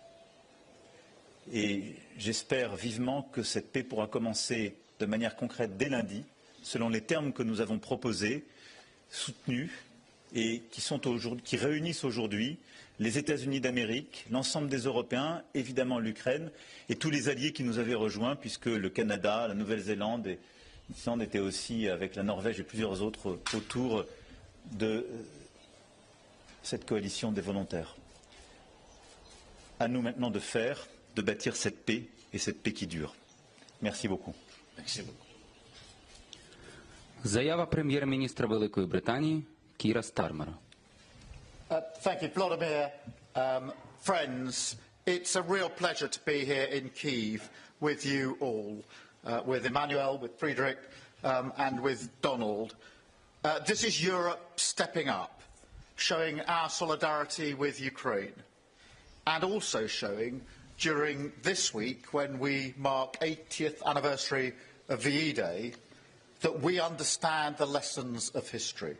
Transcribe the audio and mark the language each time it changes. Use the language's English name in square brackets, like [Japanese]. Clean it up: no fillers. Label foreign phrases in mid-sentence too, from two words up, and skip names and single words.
[French] Et j'espère vivement que cette paix pourra commencer de manière concrète dès lundi, selon les termes que nous avons proposés, soutenus et qui réunissent aujourd'hui les États-Unis d'Amérique, l'ensemble des Européens, évidemment l'Ukraine et tous les alliés qui nous avaient rejoints, puisque le Canada, la Nouvelle-Zélande et l'Islande étaient aussi, avec la Norvège et plusieurs autres, autour de cette coalition des volontaires. À nous maintenant de bâtir cette paix et cette paix qui dure. Merci beaucoup. Merci beaucoup. [Ukrainian] Заява прем'єр-міністра Великої Британії Кіра Стармера. [English] Thank you, Volodymyr. Friends, it's a real pleasure to be here in Kyiv with you all, with Emmanuel, with Friedrich, and with Donald. This is Europe stepping up, showing our solidarity with Ukraine, and also showing during this week, when we mark 80th anniversary of VE Day, that we understand the lessons of history.